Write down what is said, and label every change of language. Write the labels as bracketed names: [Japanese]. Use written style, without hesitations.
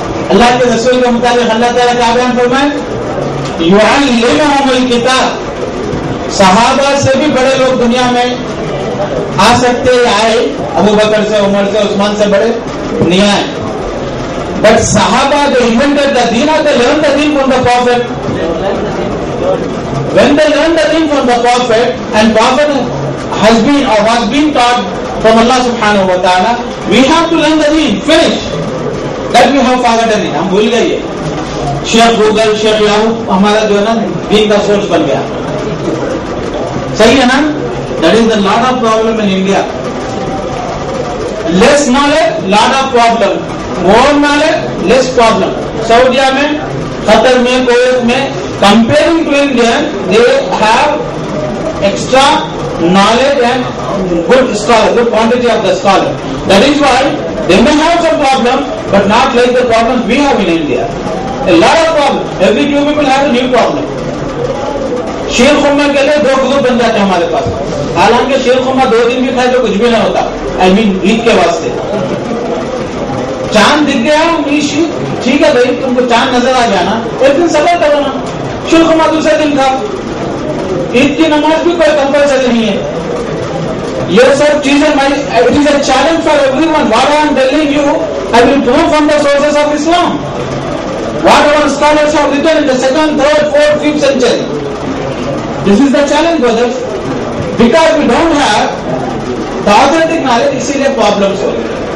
[Urdu] اللہ کے رسول کے مطابق اللہ تعالیٰ کا بیان فرمائے یعلمہم الکتاب. صحابہ سے بھی بڑے لوگ دنیا میں آ سکتے آئے, ابو بکر سے, عمر سے, عثمان سے بڑے نہیں آئے. [English] But صحابہ جو invented the deen, they learned the deen from the Prophet. When they learned the deen from the Prophet and Prophet has been or was being taught from Allah subhanahu wa ta'ala, we have to learn the deen. Finish. That we have forgotten it. [Urdu] ہم بھول گئے. شیخ Google, شیخ Yahoo ہمارا جو ہے نا دین کا source بن گیا. صحیح ہے نا؟ [English] That is the lot of problem in India. Less knowledge, lot of problem. More knowledge, less problem. [Urdu] سعودیہ میں, قطر میں, کویت میں, [English] comparing to India, they have extra knowledge and good scholar, good quantity of the scholar. That is why they may have some problem, but not like the problems we have in India. A lot of problems. Every few people have a new problem. [Urdu] شیر خورما کے لیے 2 group بن جاتے ہیں ہمارے پاس. حالانکہ شیر خورما 2 دن بھی کھائے تو کچھ بھی نہ ہوتا. آئی مین عید کے واسطے. چاند دکھ گیا, ٹھیک ہے بھائی, تم کو چاند نظر آ گیا نا, ایک دن صبر کرو نا, شیر خورما دوسرے دن کھاؤ. عید کی نماز بھی کوئی کمپلسری نہیں ہے. یہ سب چیزیں [English] It is a challenge for everyone. What I am telling you, I will prove from the sources of Islam. Whatever scholars have written in the 2nd, 3rd, 4th, 5th century. This is the challenge, brothers. Because we don't have the authentic knowledge, [Urdu] اسی لیے problems ہو گئے.